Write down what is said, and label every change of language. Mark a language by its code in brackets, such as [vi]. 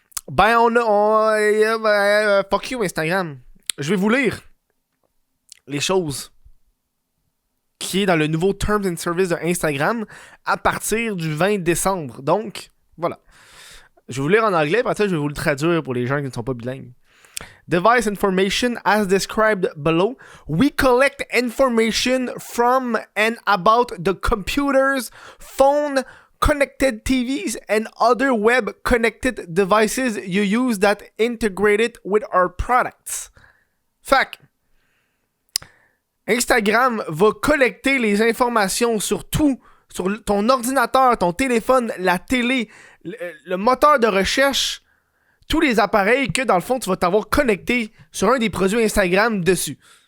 [en] Ben, fuck you, Instagram. [fr] Je vais vous lire les choses qui est dans le nouveau Terms and Services de Instagram à partir du 20 décembre. Donc, voilà. Je vais vous lire en anglais, puis après ça, je vais vous le traduire pour les gens qui ne sont pas bilingues. [en] Device information as described below. We collect information from and about the computers, phone, connected TVs, and other web-connected devices you use that integrated with our products. Fact. [fr] Instagram va collecter les informations sur tout, sur ton ordinateur, ton téléphone, la télé, le moteur de recherche, tous les appareils que dans le fond tu vas t'avoir connecté sur un des produits Instagram dessus.